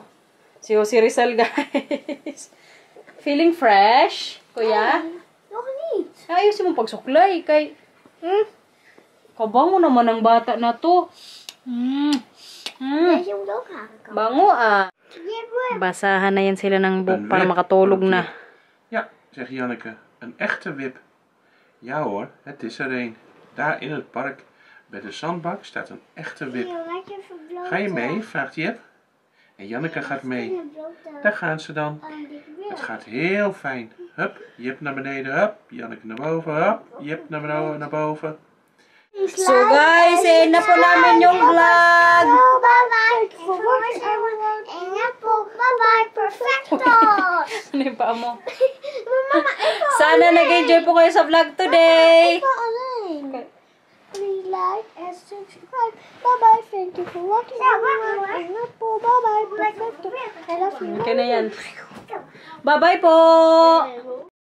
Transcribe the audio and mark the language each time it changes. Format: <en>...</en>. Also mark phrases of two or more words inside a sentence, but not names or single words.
<tl>Si Jose Rizal, guys.</tl> <en>Feeling fresh,</en> <tl>kuya? Ayos yung pagsuklay. Kay... Kabango naman ang bata na to. Bango ah. Basahan na yan sila ng buhok para makatulog na.</tl> <nl>Ja, zegt Janneke. Een echte wip. Ja hoor, het is er een. Daar in het park bij de zandbak staat een echte wip. Ga je mee? Vraagt Jip. En Janneke gaat mee. Daar gaan ze dan. Het gaat heel fijn. Hup, Jip naar beneden. Hup, Janneke naar boven. Hup, Jip naar boven.</nl> <tl>So guys, na po namin yung vlog.</tl> <en>Bye-bye. Bye-bye. Perfecto.</en> <tl>Ano yung paa mo? Sana nag-enjoy po kayo sa vlog today.</tl> <en>Please like and subscribe. Bye-bye. Thank you for watching. Bye-bye. Perfecto. I love you.</en> <tl>Okay na yan. Bye-bye po.</tl>